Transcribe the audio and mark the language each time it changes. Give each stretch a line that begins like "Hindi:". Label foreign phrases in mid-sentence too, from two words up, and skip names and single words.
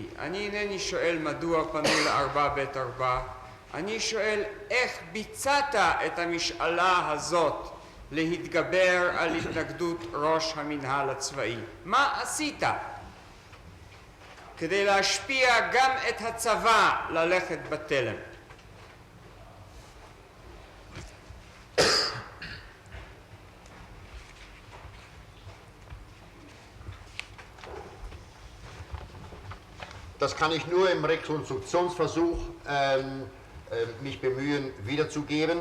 Hebrew: אני אינני שואל מדוע פנו ל4ב4, אני שואל איך ביצעת את המשאלה הזאת להתגבר על התנגדות ראש המנהל הצבאי. מה עשית כדי להשפיע גם את הצבא ללכת בתלם?
German: Das kann ich nur im Rekonstruktionsversuch mich bemühen wiederzugeben.